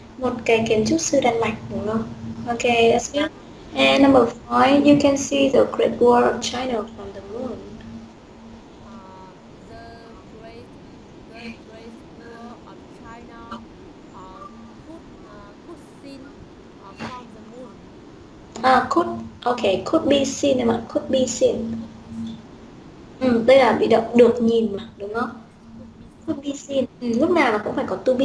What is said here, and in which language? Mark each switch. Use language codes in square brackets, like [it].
[vi] Một cái kiến trúc sư Đan Mạch đúng không? [en] Okay, that's good. And number five, you can see the Great Wall of China from the moon. Uh, the great the Great Wall of China could seen from the moon. Could be seen [vi] em ạ, [en] could be seen. Could be seen. [vi] Đây là bị động được nhìn mà, đúng không? [en] Yes, could be Could seen. be seen. [vi] Lúc nào nó cũng phải có to be.